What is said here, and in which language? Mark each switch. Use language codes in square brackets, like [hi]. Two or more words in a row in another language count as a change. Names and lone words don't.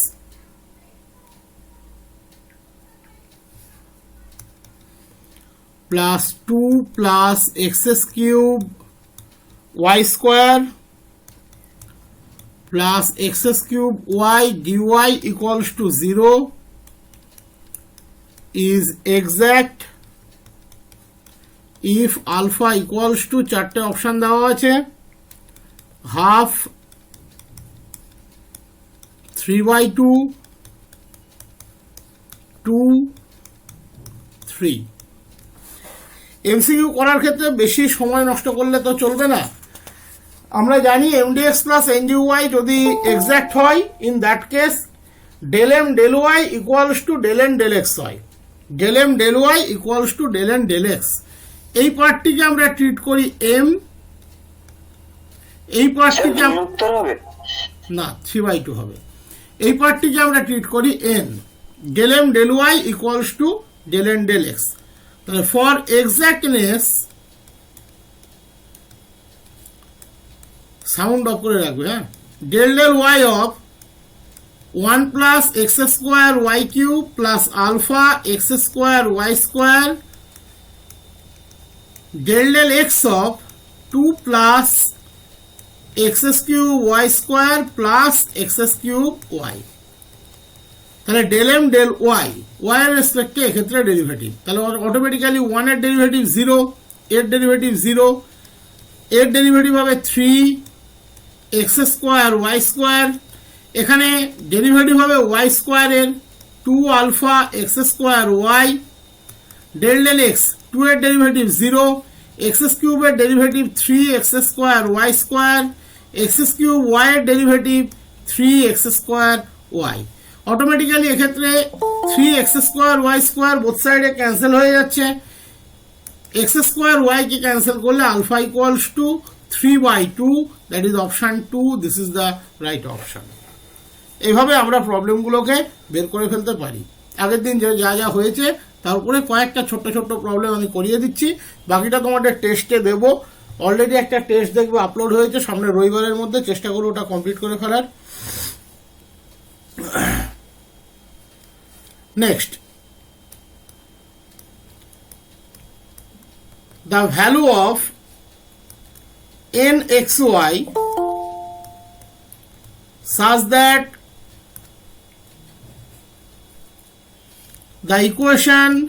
[en] plus 2 plus x cube y square plus x cube y dy equals to 0 is exact if alpha equals to [bn] চারটে অপশন দেওয়া আছে [en] half 3/2 2 3। [bn] এমসিকিউ করার ক্ষেত্রে বেশি সময় নষ্ট করলে তো চলবে না। আমরা জানি [en] mdx plus ndy যদি এক্সাক্ট হয় in that case del m del y equals to del n del x হয়। del m del y equals to del n del x. [bn] এই পার্টটিকে আমরা ট্রিট করি m, এই পার্টটিকে না 3/2 হবে। এই পার্টটিকে আমরা ট্রিট করি [en] n, del m del y equals to del n del x. [bn] তাহলে [en] for exactness sound off [bn] করে রাখবে, হ্যাঁ, [en] del del y of 1 plus x square y cube plus alpha x square y square del del x of 2 plus x cube y square plus x cube y। [bn] তাহলে [en] del m del y y [bn] এর রেসপেক্টে এক্ষেত্রে ডেরিভেটিভ, তাহলে অটোমেটিক্যালি 1 এর ডেরিভেটিভ [en] 0, এর derivative 0, এর ডেরিভেটিভ হবে 3 x square y square, এখানে ডেরিভেটিভ হবে y squarer 2 alpha x square y del del x 2 এর derivative 0, x cuber derivative 3 x square y square, x cube y এর derivative 3 x square y. অটোমেটিক্যালি এক্ষেত্রে 3 x square y square both side cancel [bn] হয়ে যাচ্ছে, [en] x square y কে ক্যান্সেল করলে alpha equals to 3/2, that is option 2, this is the right option. [bn] এইভাবে আমরা প্রবলেমগুলোকে বের করে ফেলতে পারি। আগের দিন যা যা হয়েছে তার উপরে কয়েকটা ছোট্ট ছোট্ট প্রবলেম আমি করিয়ে দিচ্ছি, বাকিটা তোমাদের টেস্টে দেবো। অলরেডি একটা টেস্ট দেখবে আপলোড হয়েছে, সামনে রবিবারের মধ্যে চেষ্টা করবো ওটা কমপ্লিট করে ফেলার। [en] নেক্সট, the value of nxy such that the equation